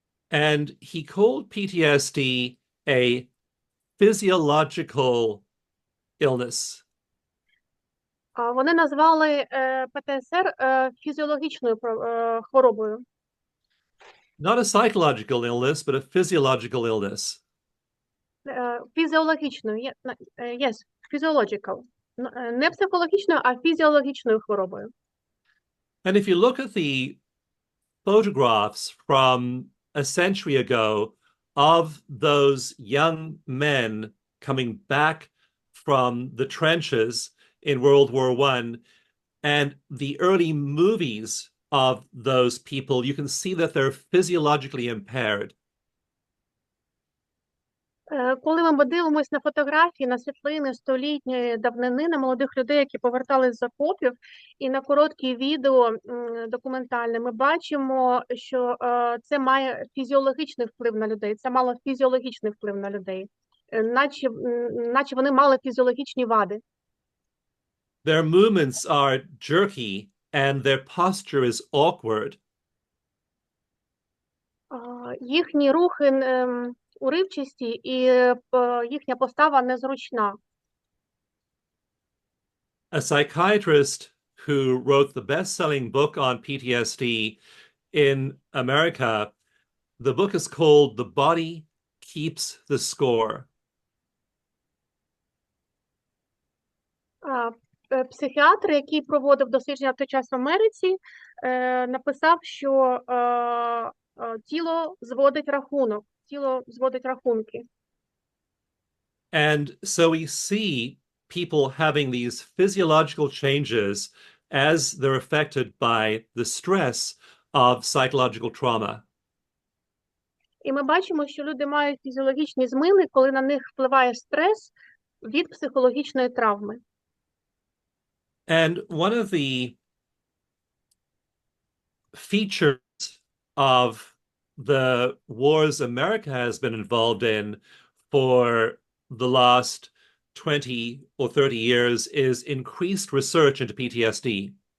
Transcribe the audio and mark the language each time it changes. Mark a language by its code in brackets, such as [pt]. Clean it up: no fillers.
[en] And he called PTSD a physiological illness. [uk] Вони назвали ПТСР фізіологічною хворобою. [en] Not a psychological illness, but a physiological illness. [uk] Фізіологічною, [en] yes, physiological. [uk] Не психологічною, а фізіологічною хворобою. [en] And if you look at the photographs from a century ago of those young men coming back from the trenches in World War I and the early movies of those people, you can see that they're physiologically impaired. [uk] Коли ми дивимося на фотографії, на світлини столітньої давнини, на молодих людей, які повертались з окопів, і на короткі відео документальне, ми бачимо, що це має фізіологічний вплив на людей, це мало фізіологічний вплив на людей, наче вони мали фізіологічні вади. [en] Their movements are jerky and their posture is awkward. [uk] Їхні рухи уривчасті і їхня постава незручна. [en] A psychiatrist who wrote the best-selling book on PTSD in America, the book is called The Body Keeps the Score. [uk] Психіатр, який проводив дослідження в той час в Америці, написав, що тіло зводить рахунок, тіло зводить рахунки. [en] And so we see people having these physiological changes as they're affected by the stress of psychological trauma. [uk] І ми бачимо, що люди мають фізіологічні зміни, коли на них впливає стрес від психологічної травми. [en] And one of the features of the wars America has been involved in for the last 20 or 30 years is increased research into PTSD.